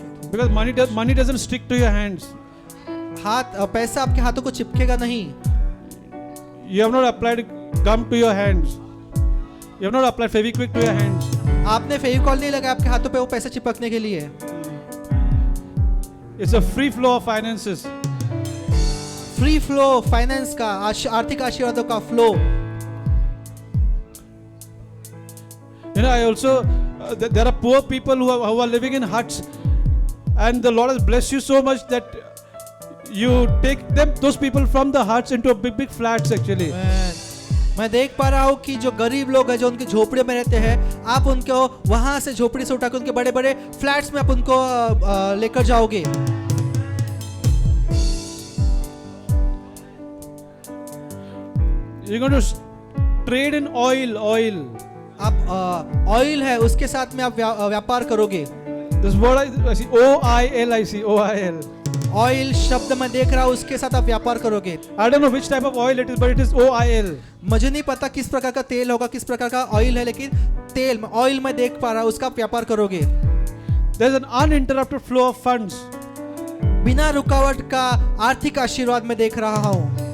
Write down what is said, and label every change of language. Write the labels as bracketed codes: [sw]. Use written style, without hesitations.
[en] Because money doesn't stick to your hands. [hi] पैसा आपके हाथों को चिपकेगा नहीं। [en] You have not applied gum to your hands. You have not applied Fevikwik to your hands. [hi] आपने फेविकॉल नहीं लगाया आपके हाथों पे वो पैसा चिपकने के लिए। [en] It's a free flow of finances. [hi] Free flow finance का, आर्थिक आशीर्वादों का flow. [en] I also there are poor people who are living in huts, and the Lord has blessed you so much that you take those people from the huts into a big flats actually. [hi] मैं देख पा रहा हूँ कि जो गरीब लोग हैं, जो उनके झोपड़े में रहते हैं, आप उनको वहां से झोपड़ी से उठाकर उनके बड़े बड़े फ्लैट्स में आप उनको लेकर जाओगे। [en] You're going to trade in oil. [hi] आप ऑयल है उसके साथ में आप व्यापार करोगे। [en] This word I see, OIL, I see OIL. [hi] Oil शब्द मैं देख रहा हूँ, उसके साथ आप व्यापार करोगे। [en] I don't know which type of oil it is, but it is OIL. [hi] मुझे नहीं पता किस प्रकार का तेल होगा, किस प्रकार का ऑयल है, लेकिन तेल ऑयल मैं देख पा रहा हूँ, उसका व्यापार करोगे। [en] There is an uninterrupted flow of funds. [hi] बिना रुकावट का आर्थिक आशीर्वाद मैं देख रहा हूँ।